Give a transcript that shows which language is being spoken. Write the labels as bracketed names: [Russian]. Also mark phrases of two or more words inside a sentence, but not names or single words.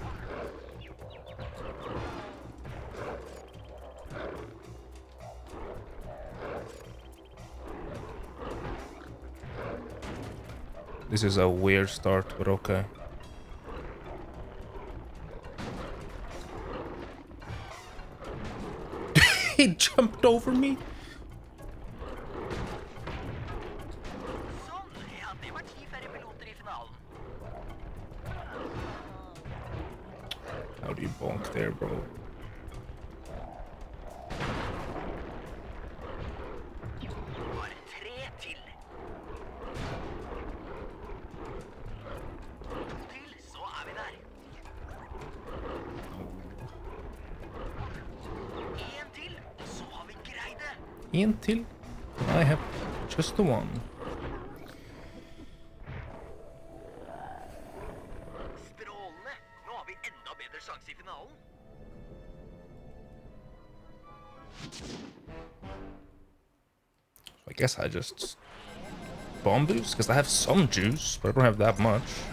[English] This is a weird start, but okay. He jumped over me. [Norwegian] Sånn, ja, det var 10 færre piloter i finalen. [English] How do you bonk there, bro? [Norwegian] Bare 3 til. 2 til, så er vi der. 1 til, og så har vi greid det. En till. [English] I have just the one. [Norwegian] Strålende. Nå har vi enda bedre sjanse i finalen. [English] I guess I just bomb boost because I have some juice, but I don't have that much.